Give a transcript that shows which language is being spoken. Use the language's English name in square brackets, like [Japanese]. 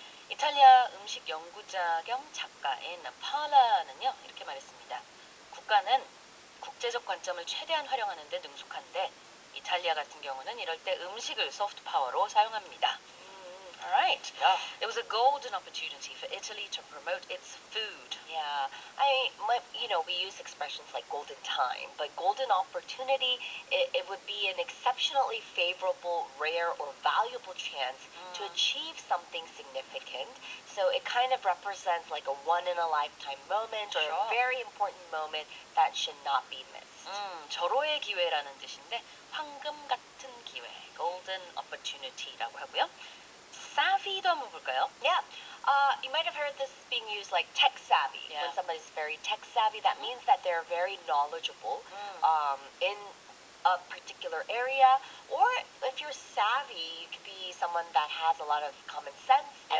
[Korean] 이탈리아 음식 연구자 겸 작가인 팔라는요 이렇게 말했습니다. 국가는 국제적 관점을 최대한 활용하는 데 능숙한데 이탈리아 같은 경우는 이럴 때 음식을 소프트 파워로 사용합니다. [English] Alright. Yeah. It was a golden opportunity for Italy to promote its food. Yeah, we use expressions like golden time, but golden opportunity, it would be an exceptionally favorable, rare, or valuable chance to achieve something significant. So it kind of represents like a one-in-a-lifetime moment or Sure. a very important moment that should not be missed. [Korean] 절호의 기회라는 뜻인데 황금 같은 기회, [English] golden opportunity [Korean] 라고 하고요. savvy도 한번 볼까요? [English] Yeah. You might have heard this being used like tech savvy. Yeah. When somebody's very tech savvy, that means that they're very knowledgeable in a particular area. Or if you're savvy, you could be someone that has a lot of common sense and